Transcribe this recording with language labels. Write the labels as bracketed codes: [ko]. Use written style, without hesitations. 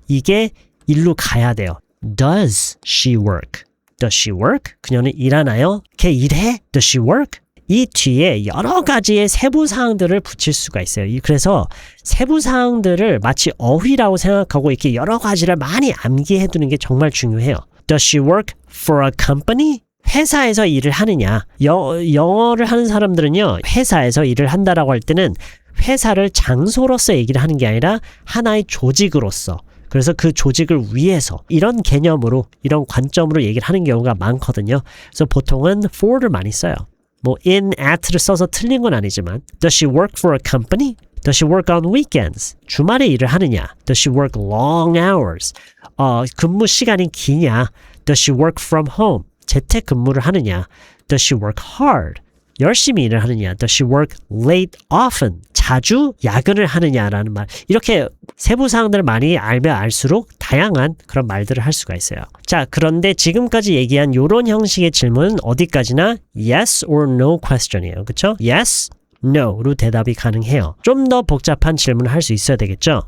[ko] 이게 일로 가야 돼요. [en] Does she work? Does she work? [ko] 그녀는 일하나요? 걔 일해? [en] Does she work? [ko] 이 뒤에 여러 가지의 세부사항들을 붙일 수가 있어요. 그래서 세부사항들을 마치 어휘라고 생각하고 이렇게 여러 가지를 많이 암기해 두는 게 정말 중요해요. [en] Does she work for a company? [ko] 회사에서 일을 하느냐. 영어를 하는 사람들은요. 회사에서 일을 한다라고 할 때는 회사를 장소로서 얘기를 하는 게 아니라 하나의 조직으로서. 그래서 그 조직을 위해서 이런 개념으로 이런 관점으로 얘기를 하는 경우가 많거든요. 그래서 보통은 for를 많이 써요. 뭐 in, at를 써서 틀린 건 아니지만 [en] Does she work for a company? Does she work on weekends? [ko] 주말에 일을 하느냐? [en] Does she work long hours? [ko] 근무 시간이 기냐? [en] Does she work from home? [ko] 재택 근무를 하느냐? [en] Does she work hard? [ko] 열심히 일을 하느냐? [en] Does she work late often? [ko] 자주 야근을 하느냐라는 말. 이렇게 세부사항들을 많이 알면 알수록 다양한 그런 말들을 할 수가 있어요. 자, 그런데 지금까지 얘기한 이런 형식의 질문은 어디까지나 [en] yes or no question [ko] 이에요. 그렇죠? yes, no로 대답이 가능해요. 좀 더 복잡한 질문을 할 수 있어야 되겠죠?